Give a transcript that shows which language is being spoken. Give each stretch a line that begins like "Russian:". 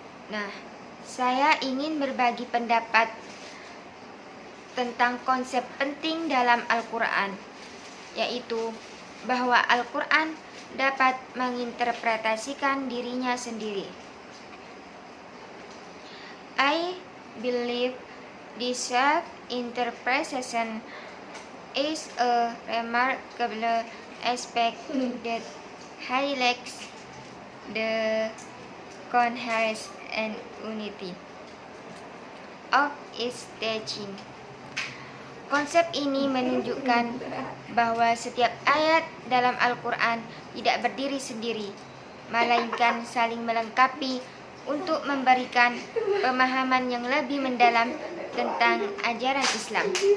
Indonesian: Nah, saya ingin berbagi pendapat tentang konsep penting dalam Al-Quran, yaitu bahwa Al-Quran dapat menginterpretasikan dirinya sendiri.
English: I believe this self-interpretation is a remarkable aspect that highlights the coherence and unity of its teaching.
Indonesian: Konsep ini menunjukkan bahwa setiap ayat dalam Al-Quran tidak berdiri sendiri, melainkan saling melengkapi untuk memberikan pemahaman yang lebih mendalam tentang ajaran Islam.